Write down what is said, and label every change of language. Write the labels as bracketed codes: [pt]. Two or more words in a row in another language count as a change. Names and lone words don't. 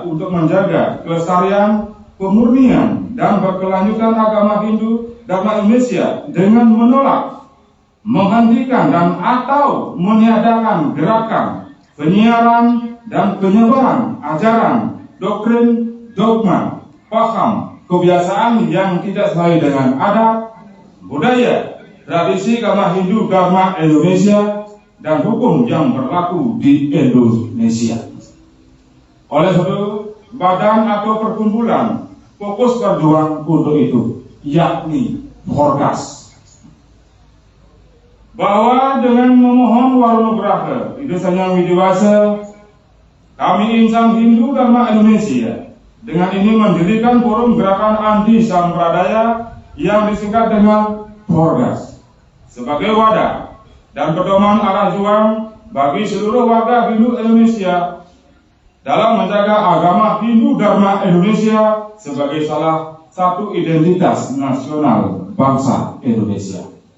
[id] untuk menjaga kelestarian, kemurnian, dan berkelanjutan agama Hindu Dharma Indonesia dengan menolak, menghentikan, dan atau meniadakan gerakan penyiaran dan penyebaran ajaran, doktrin, dogma, paham, kebiasaan yang tidak sesuai dengan adat, budaya, tradisi agama Hindu Dharma Indonesia, dan hukum yang berlaku di Indonesia. Oleh sebab itu, badan atau perkumpulan fokus berjuang untuk itu, yakni Porgas. bahwa dengan memohon Warunugraha Ida Sanyang Widiwasa, kami insan Hindu Dharma Indonesia dengan ini mendirikan forum gerakan anti sampradaya yang disingkat dengan Porgas sebagai wadah dan pedoman arah juang bagi seluruh warga Hindu Indonesia dalam menjaga agama Hindu Dharma Indonesia sebagai salah satu identitas nasional bangsa Indonesia.